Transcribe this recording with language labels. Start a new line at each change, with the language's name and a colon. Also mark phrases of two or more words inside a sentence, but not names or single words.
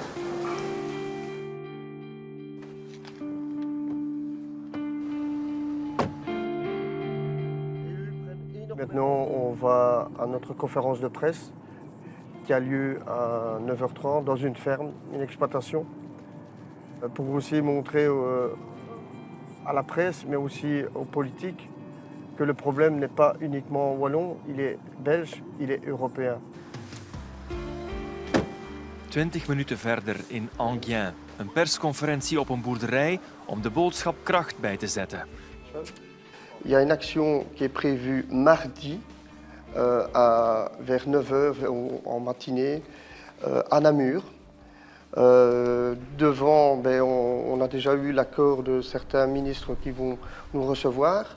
French: Maintenant, on va à notre conférence de presse qui a lieu à 9h30 dans une ferme, une exploitation, pour aussi montrer à la presse, mais aussi aux politiques, que le problème n'est pas uniquement wallon, il est belge, il est européen.
Dutch: 20 minuten verder in Enghien. Een persconferentie op een boerderij om de boodschap kracht bij te zetten.
French: Il y a une action qui est prévue mardi vers 9h en matinée à Namur. Devant, on a déjà eu l'accord de certains ministres qui vont nous recevoir.